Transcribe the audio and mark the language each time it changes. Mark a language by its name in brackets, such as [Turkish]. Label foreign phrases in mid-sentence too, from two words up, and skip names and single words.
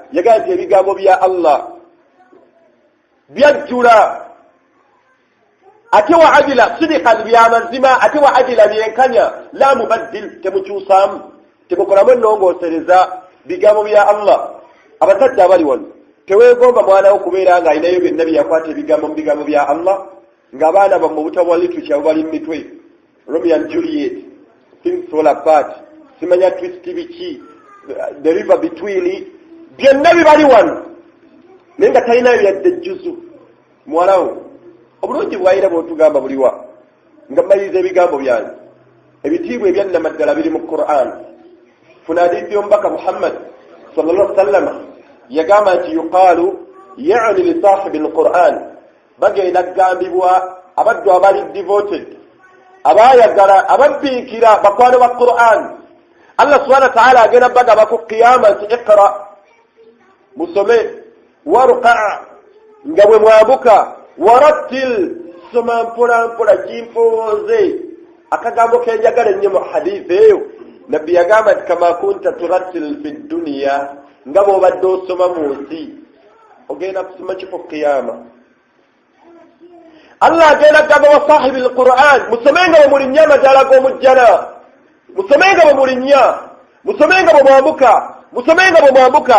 [Ganda] Yagamba nti ebigambo bya Allah byajjula ate [Arabic] وعدلا, [Ganda] sidqan byamazima, ate wa adila byenkanya, [Arabic] لا مبدل [Ganda] temukyusaamu, temukolamu ennongoosereza bigambo bya Allah. Abasajja abali wano teweegomba mwana wo kubeera nga alinayo byonna byakwata ebigambo mu bigambo bya Allah, ng'abaana bammwe butabwa literature bubali mu mitwe. Romeo and Juliet, things fall apart, simanya twist biki, the river between, byonna bibali wano naye nga talinayo yadde ejjuzu muwalawo obulungi bwayira bwotugamba buliwa nga mmaliriza ebigambo byange ebitiibwa ebyannamaddala biri mu Qur'an. Funa hadithi y'omubaka Muhammad [Arabic] صلى الله عليه وسلم [Ganda] yagamba nti [Arabic] يقال يعني لصاحب القرآن, [Ganda] bagenda kugambibwa abaddu abali devoted, abayagala ababbiikira bakwano ba Qur'an. Allah [Arabic] سبحانه وتعالى [Ganda] agenda bagamba ku qiyama nti iqra, musome, warqa' nga bwe mwambuka, warattil, soma mpola mpola kimpoze. Akagambo kenjagala nnyo mu hadithi eyo nabbi yagamba nti [Arabic] كما كنت ترتل في الدنيا, [Ganda] nga bw'obadde osoma mu nsi ogenda kusoma kifo qiyama. Allah agenda kugamba [Arabic] يا صاحب القرآن, [Ganda] musomenga bwe mulinnya amadaala g'omujjana, musomenga bwe mulinnya, musomenga bwe mwambuka, musomenga bwe mwambuka.